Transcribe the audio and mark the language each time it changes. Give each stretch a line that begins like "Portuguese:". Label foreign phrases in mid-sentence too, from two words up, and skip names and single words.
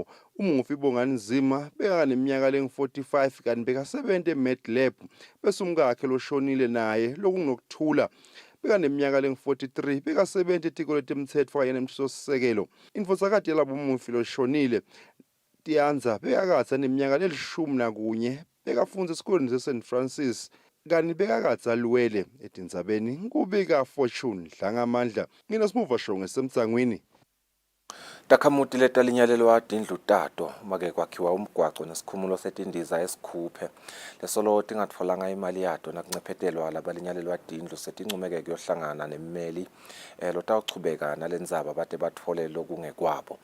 Swati: Umufi Bongani Nzima beka neminyaka lengu-45 kanti bekasebenza eMedlab bese umkakhe loshonile naye lokunokuthula beka neminyaka lengu-43 bekasebenza etiko letemthetho kanye nemthethosisekelo. Indvuzakati yalabo umufi loshonile tiyanza bekakatha neminyaka le-11 bekafundza esikoleni seSt Francis kani bekakatha luwele etindzabeni kubika Fortune Dlangamandla ngina simuva shonge semdzangweni. Takhamuti letalinyalelwa tindlu tato make kwakhiwa umgwaco nesikhumulo setindiza esikhuphe lesolo tingatfolanga imali yato nakuncephetelwa labalinyalelwa tindlu setincumeke kuyohlangana nemmeli lotawuchubeka nalendzaba bate batfole lokungekwabo.